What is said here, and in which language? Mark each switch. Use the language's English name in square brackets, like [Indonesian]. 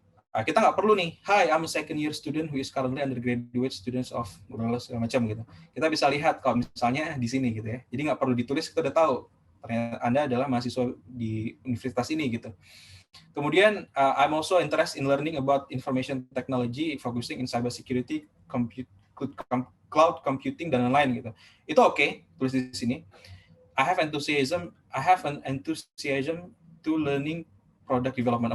[Indonesian] Kita nggak perlu nih, [English] hi, I'm a second year student who is currently undergraduate students of [Indonesian] segala macam gitu. Kita bisa lihat kalau misalnya di sini gitu ya. Jadi nggak perlu ditulis, kita udah tahu ternyata Anda adalah mahasiswa di universitas ini gitu. Kemudian [English] I'm also interested in learning about information technology, focusing in cybersecurity, cloud computing [Indonesian] dan lain-lain gitu. Itu oke, tulis di sini. [English] I have an enthusiasm to learning product development.